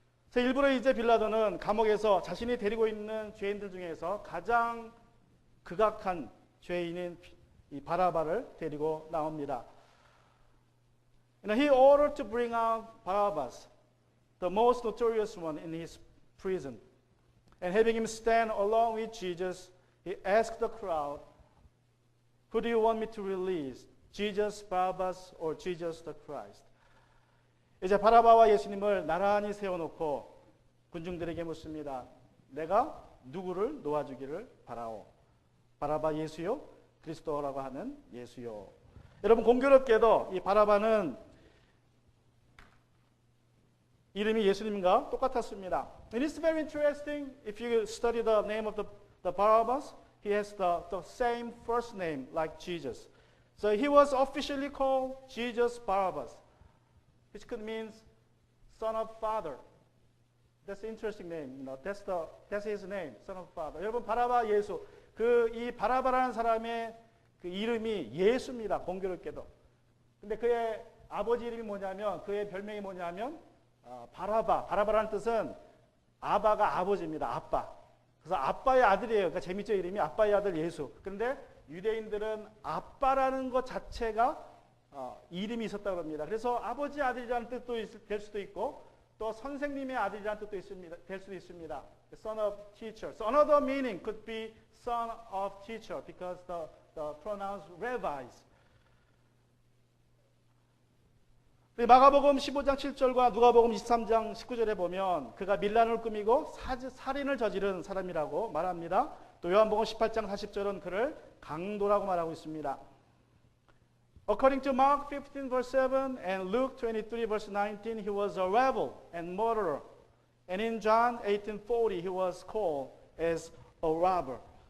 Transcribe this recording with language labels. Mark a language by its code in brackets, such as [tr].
[ko] 그래서 일부러 이제 빌라도는 감옥에서 자신이 데리고 있는 죄인들 중에서 가장 극악한 죄인인 이 바라바를 데리고 나옵니다. [en] He ordered to bring out Barabbas, the most notorious one in his prison. And having him stand along with Jesus, he asked the crowd, "Who do you want me to release? Jesus, Barabbas, or Jesus the Christ?" [ko] 이제 바라바와 예수님을 나란히 세워놓고 군중들에게 묻습니다. 내가 누구를 놓아주기를 바라오? 바라바 예수요? 그리스도라고 하는 예수요? 여러분, 공교롭게도 이 바라바는 이름이 예수님과 똑같았습니다. [en] And it's very interesting. If you study the name of the Barabbas, he has the same first name like Jesus. So he was officially called Jesus Barabbas, which could mean son of father. That's an interesting name. That's his name, son of father. [ko] 여러분, 바라바 예수. 이 바라바라는 사람의 그 이름이 예수입니다. 공교롭게도. 근데 그의 아버지 이름이 뭐냐면, 그의 별명이 뭐냐면 바라바라는 뜻은 아바가 아버지입니다. 아빠. 그래서 아빠의 아들이에요. 그러니까 재밌죠, 이름이. 아빠의 아들 예수. 그런데 유대인들은 아빠라는 것 자체가 이름이 있었다고 합니다. 그래서 아버지 아들이라는 뜻도 될 수도 있고 또 선생님의 아들이라는 뜻도 될 수도 있습니다. [en] Son of teacher. So another meaning could be son of teacher because the pronouns rabbis. [ko] 마가복음 15장 7절과 누가복음 23장 19절에 보면 그가 밀란을 꾸미고 살인을 저지른 사람이라고 말합니다. 또 요한복음 18장 40절은 그를 강도라고 말하고 있습니다. [en] According to Mark 15 verse 7 and Luke 23 verse 19, he was a rebel and murderer. And in John 18:40, he was called as a robber.